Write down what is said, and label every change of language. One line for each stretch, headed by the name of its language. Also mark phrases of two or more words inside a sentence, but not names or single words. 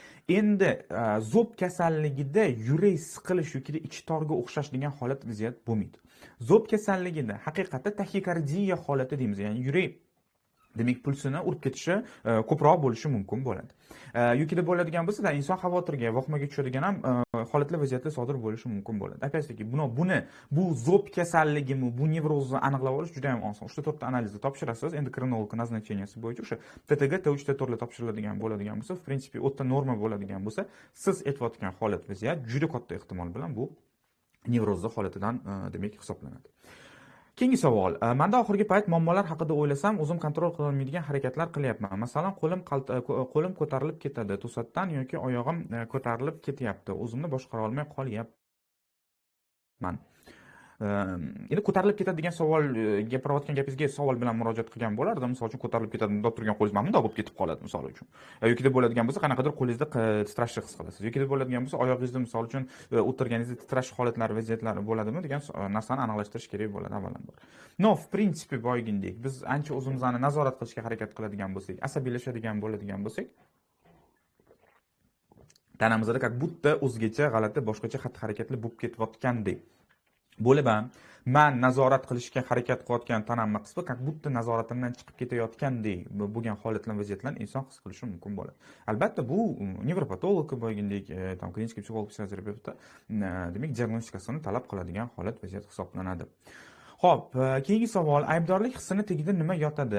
Uzbek: Endi zo'b kasalligida yurak siqilish yoki ichi torga o'xshash degan holat vaziyat bo'lmaydi. Zo'b kasalligida haqiqatda taxikardiya holati deymiz, ya'ni yurak demak pulsini urib ketishi ko'proq bo'lishi mumkin bo'ladi. Yukida bo'ladigan bo'lsa, inson xavotirga, vahimaga tushadigan ham holatlar vaziyatlar sodir bo'lishi mumkin bo'ladi.
Russian: Опять-таки,
Uzbek: bu zo'b kasalligimi, bu nevrozni aniqlab olish juda ham oson. 3-4 ta analizni topshirasiz, endokrinolog назначенияsi bo'yicha o'sha TTG, T3, T4 lar topshiriladigan bo'ladigan bo'lsa,
Russian: в принципе,
Uzbek: o'ta norma bo'ladigan bo'lsa, siz aytayotgan holat vaziyat juda katta ehtimol bilan bu nevrozli holatidan demak hisoblanadi. Keyingi savol. Menda oxirgi payt muammolar haqida o'ylasam, o'zim kontrol qila olmaydigan harakatlar qilyapman. Masalan, qo'lim ko'tarilib ketadi to'satdan yoki oyog'im ko'tarilib ketyapti. O'zimni boshqara olmay qolyapman. Endi ko'tarilib ketadi degan savol, gapirayotgan gapingizga savol bilan murojaat qilgan bo'lardim. Misol uchun ko'tarilib ketadi, bundoq turgan qo'lingiz mana bundoq bo'lib ketib qoladi, misol uchun. Yokida bo'ladigan bo'lsa, qanaqadir qo'lingizda titrashni his qilasiz. Yokida bo'ladigan bo'lsa, oyog'ingizda misol uchun o'tirganingizda titrash holatlari, vaziyatlari bo'ladimi degan narsani aniqlashtirish kerak bo'ladi avvalambor.
Russian: No, в принципе,
Uzbek: boygindek biz ancha o'zimizni nazorat qilishga harakat qiladigan bo'lsak, asabiylashadigan bo'ladigan bo'lsak, tanamizda
Russian: как будто
Uzbek: o'zgacha, g'alati, boshqacha xatti-harakatlar bo'lib ketayotgandek bo'lib ham man nazorat qilishga harakat qilayotgan tanamni qismi
Russian: как будто
Uzbek: nazoratimdan chiqib ketayotgandek bo'lgan holatlar vaziyatlarni inson his qilishi mumkin bo'ladi. Albatta bu nevropatolog bo'lgandek, tam klinik psixolog, psixoterapevt demak diagnostikasini talab qiladigan holat vaziyat hisoblanadi. Xo'p, keyingi savol, aybdorlik hissini tagida nima yotadi?